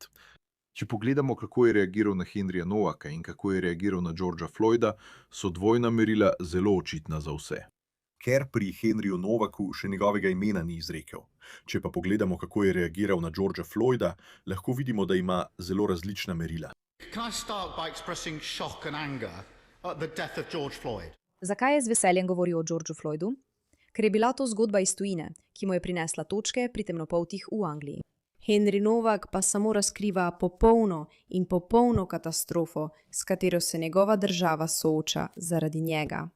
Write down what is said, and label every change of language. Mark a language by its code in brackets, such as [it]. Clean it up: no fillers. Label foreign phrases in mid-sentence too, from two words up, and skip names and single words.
[sl] Če pogledamo, kako je reagiral na Henryja Novaka in kako je reagiral na Georgea Floyda, so dvojna merila zelo očitna za vse. Ker pri Henryju Novaku še njegovega imena ni izrekel. Če pa pogledamo, kako je reagiral na Georgea Floyda, lahko vidimo, da ima zelo različna merila. [en] Can I start by expressing shock and anger at the death of George Floyd? [sl] Zakaj je z veseljem govoril o Georgeu Floydu? Ker je bila to zgodba iz tujine, ki mu je prinesla točke pri temnopoltih v Angliji. Henry Novak pa samo razkriva popolno katastrofo, s katero se njegova država sooča zaradi njega.